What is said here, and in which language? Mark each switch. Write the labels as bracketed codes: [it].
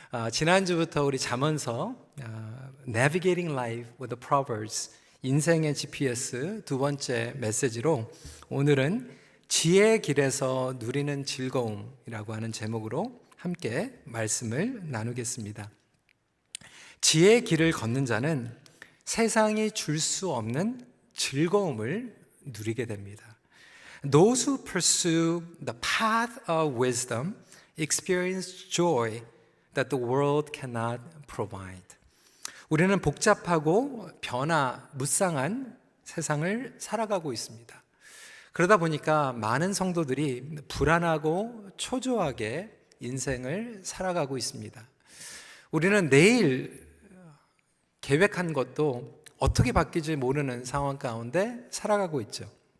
[ko] 지난주부터 우리 잠언서 Navigating Life with the Proverbs, 인생의 GPS 두 번째 메시지로 오늘은 지혜의 길에서 누리는 즐거움이라고 하는 제목으로 함께 말씀을 나누겠습니다. 지혜의 길을 걷는 자는 세상이 줄 수 없는 즐거움을 누리게 됩니다. [en] Those who pursue the path of wisdom experience joy that the world cannot provide. [ko] 우리는 복잡하고 무쌍한 세상을 살아가고 있습니다. 그러다 보니까 많은 성도들이 불안하고 초조하게 인생을 살아가고 있습니다. 우리는 내일 계획한 것도 어떻게 바뀔지 모르는 상황 가운데 살아가고 있죠.